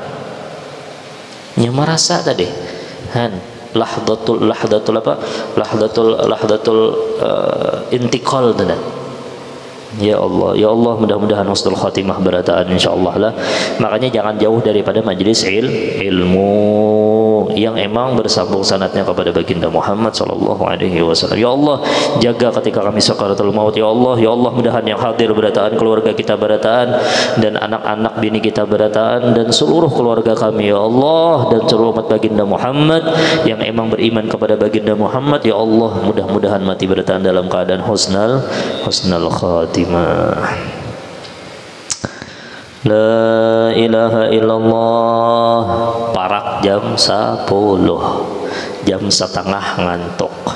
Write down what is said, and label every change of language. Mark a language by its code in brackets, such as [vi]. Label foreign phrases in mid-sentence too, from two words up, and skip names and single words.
[bjn] Nya merasa tadi, [ar] لحظة الانتقال [bjn] tadi. [id] Ya Allah mudah-mudahan [ar] حسن الخاتمة [id] berataan insyaallah lah. Makanya jangan jauh daripada majlis ilmu yang emang bersambung sanadnya kepada baginda Muhammad [ar] صلى الله عليه وسلم. [id] Ya Allah, jaga ketika kami [ar] سكرات الموت [id] ya Allah mudahan yang hadir berataan keluarga kita berataan dan anak-anak bini kita berataan dan seluruh keluarga kami ya Allah dan seluruh umat baginda Muhammad yang emang beriman kepada baginda Muhammad ya Allah mudah-mudahan mati berataan dalam keadaan [ar] حسن الخاتمة. لا إله إلا الله. [bjn] Parak jam 10, jam setengah ngantuk.